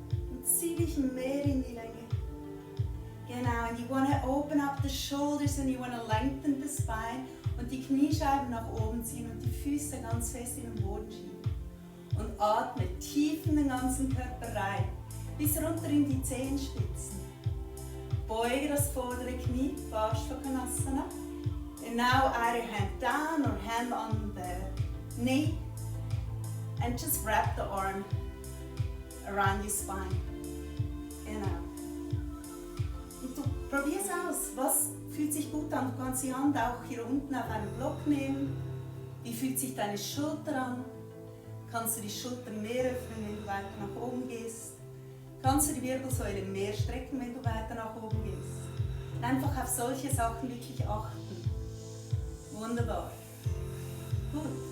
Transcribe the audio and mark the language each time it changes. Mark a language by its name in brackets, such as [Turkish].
[German] Und zieh dich mehr in die Länge. Genau, [English] and you want to open up the shoulders and you want to lengthen the spine [German] und die Kniescheiben nach oben ziehen und die Füße ganz fest in den Boden schieben. Und atme tief in den ganzen Körper rein, bis runter in die Zehenspitzen. Beuge das vordere Knie, Parshvakonasana. [English] And now either hand down or hand on the knee and just wrap the arm around your spine. [German] Genau. Und du probierst aus, was fühlt sich gut an. Du kannst die Hand auch hier unten auf einen Block nehmen. Wie fühlt sich deine Schulter an? Kannst du die Schulter mehr öffnen, wenn du weiter nach oben gehst? Kannst du die Wirbelsäule mehr strecken, wenn du weiter nach oben gehst? Und einfach auf solche Sachen wirklich achten. Wunderbar. Gut.